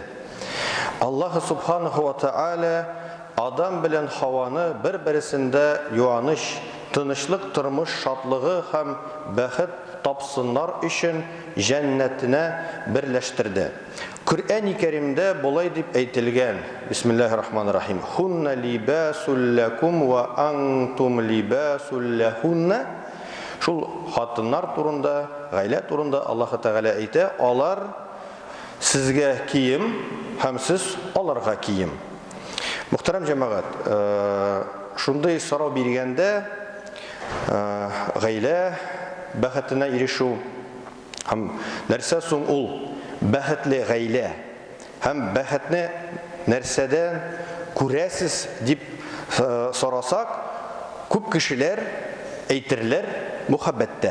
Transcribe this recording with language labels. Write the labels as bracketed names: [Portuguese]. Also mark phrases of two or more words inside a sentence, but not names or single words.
[Tatar] Аллаһ [Arabic] سبحانه وتعالى [Tatar] адам белән Хаваны бер-берсендә юаныч, тынычлык, тормыш шатлыгы һәм бәхет тапсыннар өчен җәннәтенә берләштерде. Коръән-и Кәримдә булай дип әйтелгән. [Arabic] بسم الله الرحمن الرحيم هن لباس لكم وأنتم لباس لهن. [Tatar] Шул хатыннар турында, гаилә турында Аллаһ Тәгалә әйтә, алар сезгә кием һәм сез аларга кием. Мөхтәрәм җәмәгать, шундый сорау биргәндә гаилә бәхетенә ирешү һәм нәрсә соң ул бәхетле гаилә һәм бәхетне нәрсәдән күрәсез дип сорасак, күп кешеләр әйтерләр мөхәббәттә.